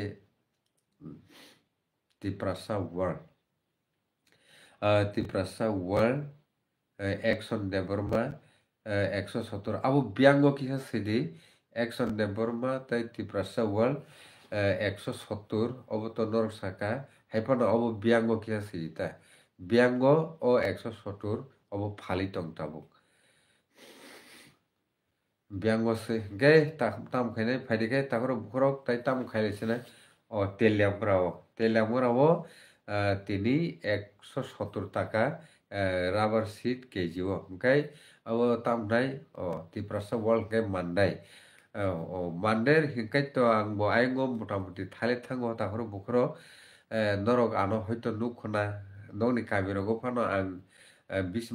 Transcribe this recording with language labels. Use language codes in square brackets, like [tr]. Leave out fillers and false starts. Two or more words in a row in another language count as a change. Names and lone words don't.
[trp] tiprasa world action deborma 170 abo biango kisa sidi action deborma tai tiprasa world 170 obo to norok saka haipano obo biango kisa sidita biango o 170 obo phali tong tabuk biango se ge tam khaine phaide ge takoro bukhorok tai tam khaile sina o তেলিয়ামরাও তিনি 170 টাকা রাবার সিট কেজি ওমকাই আবো তামনাই ও তিপ্রাসা ওয়ার্ল্ড কে মানদাই ও মানদের হিংকাই তো আংবো আইঙ্গো মোটামুটি থালে থাঙ্গো তাহরো বুখরো নরক আনো হয়তো নুখনা নংনি কাবিরগো ফানো আং 20